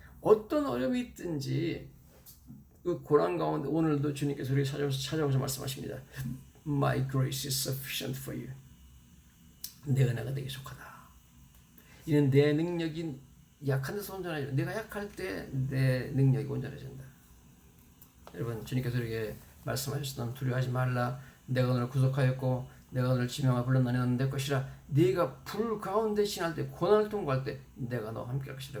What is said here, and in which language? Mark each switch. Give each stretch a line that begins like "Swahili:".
Korean: 어떤 어려움이 있든지 그 고난 가운데 오늘도 주님께서 우리에게 찾아오셔서 말씀하십니다.
English: My grace is sufficient for you.
Korean: 내 은혜가 내게 족하다. 이는 내 능력이 약한 데서 온전해져. 내가 약할 때 내 능력이 온전해진다. 여러분 주님께서 우리에게 말씀하셨던 두려워하지 말라. 내가 너를 구속하였고 내가 너를 지명하 불렀나니 너는 내 것이라. 네가 불 가운데 지날 때 고난을 통과할 때 내가 너와 함께 할 것이라.